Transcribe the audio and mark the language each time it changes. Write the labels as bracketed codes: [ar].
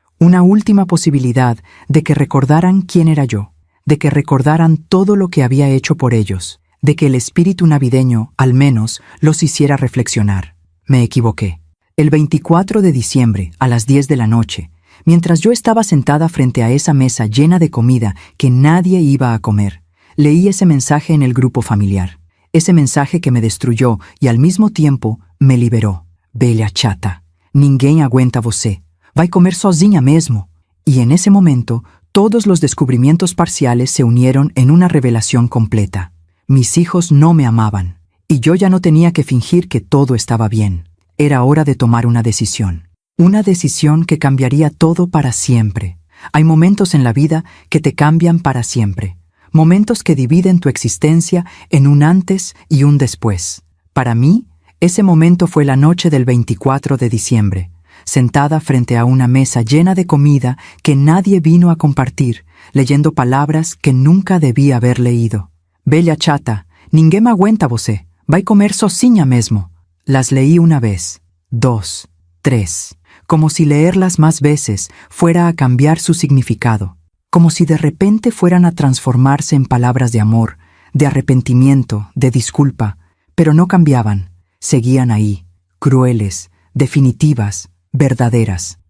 [es] Una última posibilidad de que recordaran quién era yo, de que recordaran todo lo que había hecho por ellos, de que el espíritu navideño, al menos, los hiciera reflexionar. Me equivoqué. El 24 de diciembre, a las 10 de la noche, mientras yo estaba sentada frente a esa mesa llena de comida que nadie iba a comer, leí ese mensaje en el grupo familiar. Ese mensaje que me destruyó y al mismo tiempo me liberó. [pt] Bella chata, ninguém aguenta você. Vai comer sozinha mesmo. [es] Y en ese momento, todos los descubrimientos parciales se unieron en una revelación completa. Mis hijos no me amaban, y yo ya no tenía que fingir que todo estaba bien. Era hora de tomar una decisión que cambiaría todo para siempre. Hay momentos en la vida que te cambian para siempre, momentos que dividen tu existencia en un antes y un después. Para mí, ese momento fue la noche del 24 de diciembre, sentada frente a una mesa llena de comida que nadie vino a compartir, leyendo palabras que nunca debí haber leído. [pt] Bella chata, ninguém aguenta você, vai comer sozinha mesmo. [es] Las leí una vez, 2, 3, como si leerlas más veces fuera a cambiar su significado, como si de repente fueran a transformarse en palabras de amor, de arrepentimiento, de disculpa, pero no cambiaban, seguían ahí, crueles, definitivas, verdaderas.